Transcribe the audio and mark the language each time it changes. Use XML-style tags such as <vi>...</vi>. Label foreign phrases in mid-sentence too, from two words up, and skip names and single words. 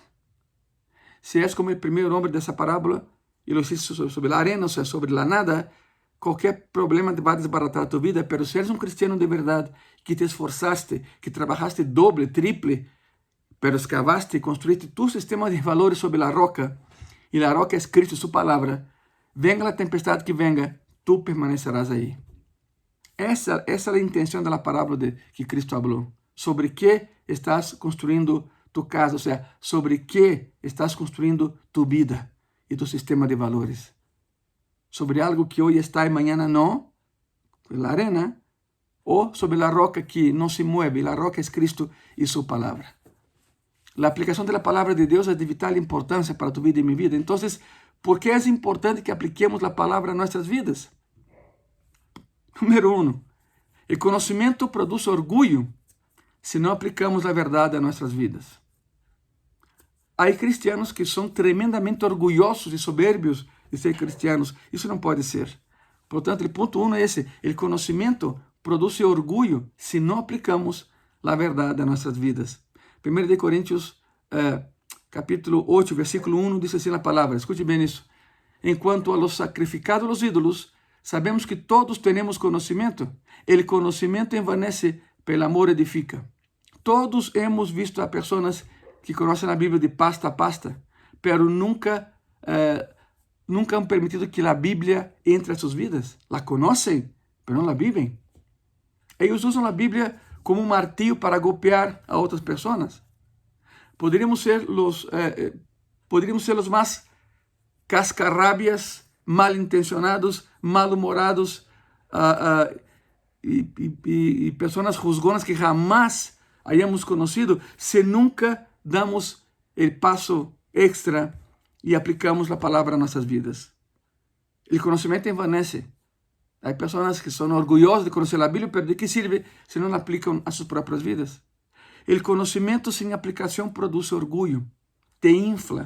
<es>Si es como el primer hombre de esa parábola y lo hiciste sobre la arena, o sea, sobre la nada, cualquier problema va a desbaratar tu vida. Pero si eres un cristiano de verdad, que te esforzaste, que trabajaste doble, triple, pero excavaste y construiste tu sistema de valores sobre la roca, y la roca es Cristo, su palabra, venga la tempestad que venga, tú permanecerás ahí.</es> <pt>Essa é a intenção da parábola que Cristo falou. Sobre que estás construindo tu casa, ou seja, sobre que estás construindo tu vida e tu sistema de valores. Sobre algo que hoje está e amanhã não, a arena, ou sobre a roca que não se mueve. A roca é Cristo e sua palavra. A aplicação da palavra de Deus é de vital importância para tu vida e minha vida. Então, por que é importante que apliquemos a palavra a nossas vidas? Número 1, o conhecimento produz orgulho se não aplicamos a verdade a nossas vidas. Há cristianos que são tremendamente orgulhosos e soberbios de ser cristianos. Isso não pode ser. Portanto, o ponto 1 é esse. O conhecimento produz orgulho se não aplicamos a verdade a nossas vidas. 1 Coríntios, capítulo 8, versículo 1, diz assim a palavra. Escute bem isso. Enquanto</pt> <es>a los sacrificados a los ídolos,</es> <pt>sabemos que todos temos conhecimento. O conhecimento envanece, pelo amor edifica.</pt> <es>Todos hemos visto</es> <pt>a pessoas que conhecem a Bíblia de pasta a pasta,</pt> <es>pero nunca han permitido</es> <pt>que a Bíblia entre a suas vidas. La conhecem, pero não la vivem. Eles usam a Bíblia como martillo para golpear a outras pessoas. Poderíamos ser os mais cascarrabias, mal intencionados, mal-humorados e pessoas juzgonas</pt> <es>que jamás hayamos conocido</es> <pt>se nunca damos o passo extra e aplicamos a palavra a nossas vidas. O conhecimento envanece. Há pessoas que são orgulhosas de conhecer a Bíblia, mas de que serve se não aplicam a suas próprias vidas? O conhecimento sem aplicação produz orgulho, te infla.</pt>